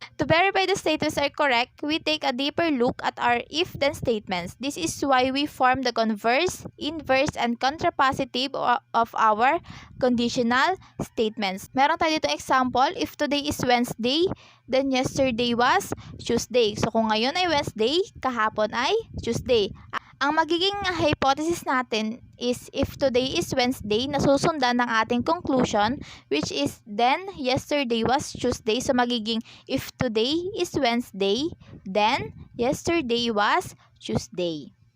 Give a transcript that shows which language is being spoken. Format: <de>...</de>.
<en>To verify the statements are correct, we take a deeper look at our if-then statements. This is why we form the converse, inverse, and contrapositive of our conditional statements.</en> <tl>Meron tayo dito</tl> <en>example, if today is Wednesday, then yesterday was Tuesday.</en> <tl>So kung ngayon ay Wednesday, kahapon ay Tuesday. Ang magiging hypothesis natin</tl> <en>is if today is Wednesday,</en> <tl>nasusundan ng ating conclusion,</tl> <en>which is then yesterday was Tuesday.</en> <tl>So magiging</tl> <en>if today is Wednesday, then yesterday was Tuesday.</en>